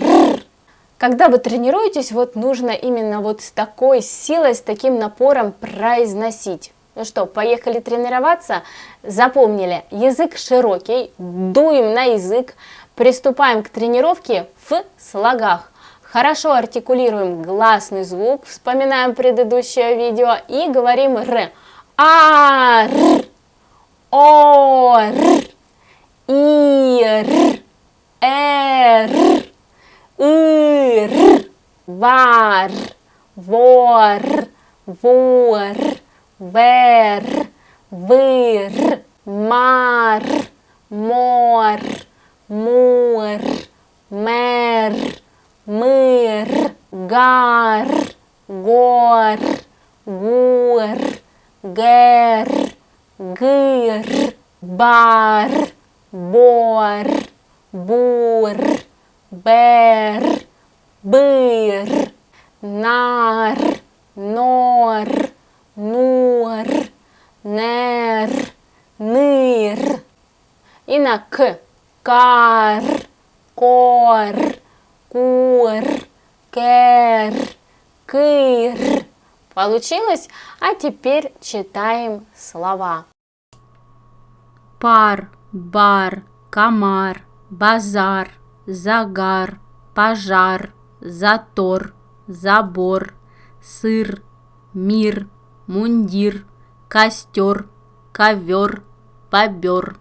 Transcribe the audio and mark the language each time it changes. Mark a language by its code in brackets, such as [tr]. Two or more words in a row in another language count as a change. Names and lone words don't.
[ru] Когда вы тренируетесь, вот нужно именно вот с такой силой, с таким напором произносить. Ну что, поехали тренироваться? Запомнили, язык широкий, дуем на язык, приступаем к тренировке в слогах. Хорошо артикулируем гласный звук, вспоминаем предыдущее видео и говорим «р». А, р, о, р, и, р, р, р, вар, вор, вор, вер, выр, мар, мор, мур, мер, мыр, гар, гор, гур, гер, гыр, бар, бор, бур, бер, быр, нар, нор, нур, нер, ныр. И на к. Кар, кор, кур, кер, кыр. Получилось? А теперь читаем слова. Пар, бар, комар, базар, загар, пожар, затор, забор, сыр, мир, мундир, костер, ковер, бобер.